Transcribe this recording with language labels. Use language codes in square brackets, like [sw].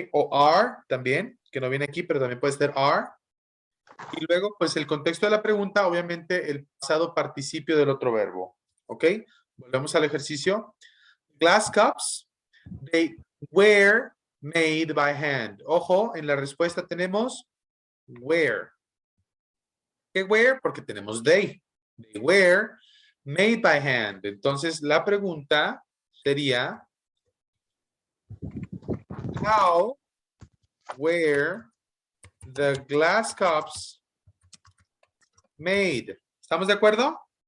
[es] O are también, que no viene aquí, pero también puede ser are. Y luego, pues el contexto de la pregunta, obviamente el pasado participio del otro verbo. ¿Ok? Volvemos al ejercicio. [en] Glass cups, they were made by hand. [es] Ojo, en la respuesta tenemos were. [en] ¿Qué were? [es] Porque tenemos [en] they. They were made by hand. [es] Entonces, la pregunta sería, [en] how were the glass cups made? [es] ¿Estamos de acuerdo?